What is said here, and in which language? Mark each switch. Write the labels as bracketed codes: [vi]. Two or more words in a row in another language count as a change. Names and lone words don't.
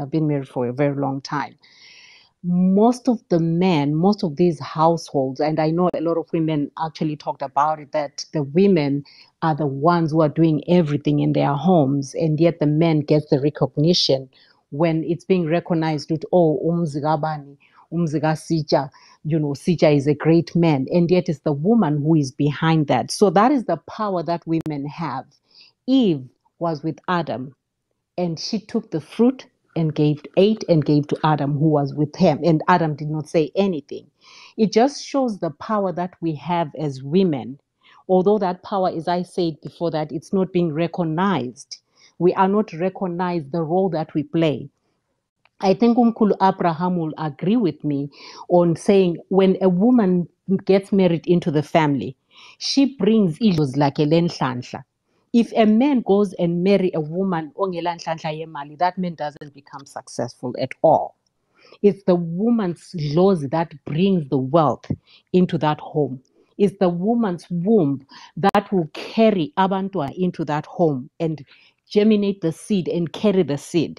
[en] I've been married for a very long time. Most of the men, most of these households, and I know a lot of women actually talked about it, that the women are the ones who are doing everything in their homes, and yet the men get the recognition when it's being recognized with, oh, [zu] umzigabani, umziga [en] Sija, Sija is a great man, and yet it's the woman who is behind that. So that is the power that women have. Eve was with Adam, and she took the fruit and ate and gave to Adam, who was with him. And Adam did not say anything. It just shows the power that we have as women. Although that power, as I said before, that it's not being recognized. We are not recognized the role that we play. I think Umkulu Abraham will agree with me on saying when a woman gets married into the family, she brings issues like a lenhlanhla. If a man goes and marry a woman [zu] ongelanhlanhla yemali, [en] that man doesn't become successful at all. It's the woman's laws that brings the wealth into that home. It's the woman's womb that will carry abantwa into that home and germinate the seed and carry the seed.